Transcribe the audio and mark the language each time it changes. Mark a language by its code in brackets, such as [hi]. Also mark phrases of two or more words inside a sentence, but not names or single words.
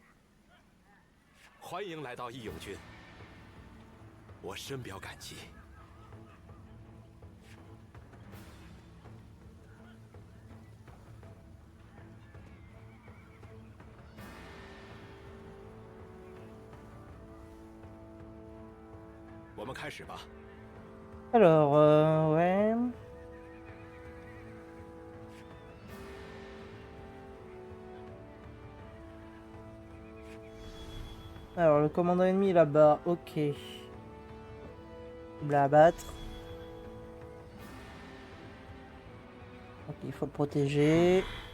[zh] 欢迎来到义勇军，我深表感激。我们开始吧。 [fr] Alors, ouais. Alors, le commandant ennemi là-bas, ok. Cible à abattre. Ok, il faut le protéger.